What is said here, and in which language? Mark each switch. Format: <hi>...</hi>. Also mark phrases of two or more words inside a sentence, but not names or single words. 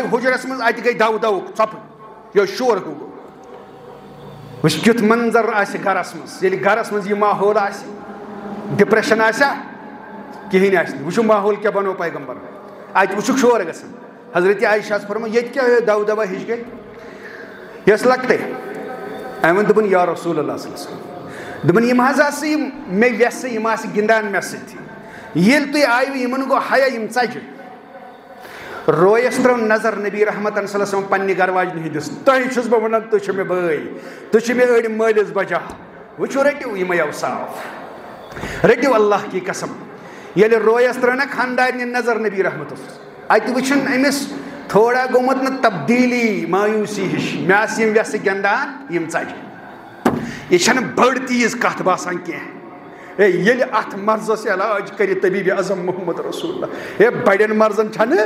<ks>حُجرس منٛز اَتہِ گٔے دو دوُک ژۄپہٕ یہِ اوس شور ہیوٗ گوٚو وٕچھ کیُتھ منظر آسہِ گرس منٛز ییٚلہِ گرس منٛز یہِ ماحول آسہِ ڈپریشن آسیا کِہینۍ آسہِ نہٕ وٕچھو ماحول کیٛاہ بنوو پیغمبر اَتہِ وٕچھُکھ شور گژھان حضرتِ عایشاہس فرموو ییٚتہِ کیٛاہ دو دوا ہِش گٔے یہِ ٲس لۄکٹے أمۍ ووٚن دوٚپُن</ks> <ar>یا رسول اللہ صلی اللہ علیہ وسلم</ar> <ks>دوٚپُن یِم حظ آسہٕ یِم مےٚ ویسہٕ یِم آسہٕ گِنٛدان مےٚ سۭتۍ ییٚلہِ تُہۍ آیوٕ یِمن گوٚو حیا یِم ژجہِ رویس ترٲو نظر نبی رحمتن</ks> <ar>صلی اللہ علیہ وسلم</ar> <ks>پننہِ گرواجنہِ ہِنٛدِس تۄہہِ چھُس بہٕ وَنان تُہۍ چھِو مےٚ بٲے تُہۍ چھِو مےٚ أڑۍ مٲلِس بچا وٕچھو رٔٹِو یِمے اوصاف رٔٹِو</ks> <ur>اللہ کی قسم</ur> <ks>ییٚلہِ رویس ترٲو نا خانٛدارنہِ نظر نبی رحمتس اَتہِ وٕچھُن أمِس تھوڑا گوٚمُت نہٕ تبدیٖلی مایوٗسی ہِش مےٚ آسہٕ یِم ویسہٕ گِنٛدان یِم ژجہِ یہِ چھنہٕ بٔڑ تیٖژ کتھ باسان کینٛہہ ہے ییٚلہِ اتھ مرضس علاج کرِ طبیٖبِ اعظم</ks> <ar>محمد رسول اللہ</ar> <ks>ہے بڑٮ۪ن مرضن چھنہٕ</ks>